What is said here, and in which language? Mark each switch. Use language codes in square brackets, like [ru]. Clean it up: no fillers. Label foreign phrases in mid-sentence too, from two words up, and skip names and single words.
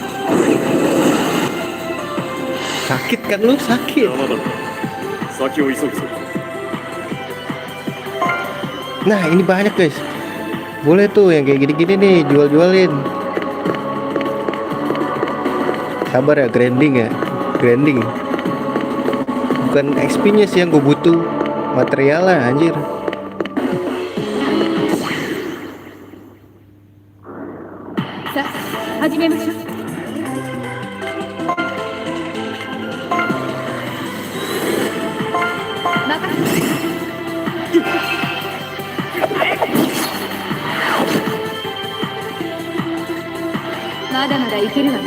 [id] Sakit kan lu? Sakit. [ja] 邪魔だ先を急ぐぞ [id] Nah ini banyak guys. Boleh tuh yang kayak gini-gini nih jual-jualin. Sabar ya, grinding ya. Grinding. Bukan XP-nya sih yang gue butuh. Material lah anjir. [ja] Sa, 始めましょう。まだまだいけるわね。